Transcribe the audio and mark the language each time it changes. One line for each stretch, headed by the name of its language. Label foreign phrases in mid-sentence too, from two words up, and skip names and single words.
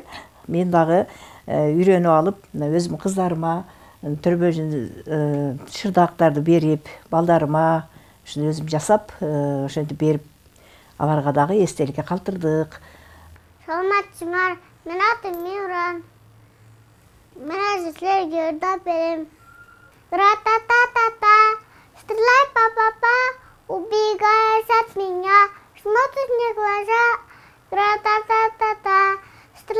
Kyrgyz: Мен дагы үйрөнүп алып, өзүмдүн кыздарыма төрбөжүн шырдаактарды берип, балдарыма ушуну өзүм жасап, ошентип берип, аларга дагы эстеликке калтырдык. Саламатсыңар, мен атым Миран. Мен силерге ырдап берем.
Russian: Ра-та-та-та-та, стреляй, па-па-па, убегай от меня, смотришь мне в глаза. Ра-та-та-та-та,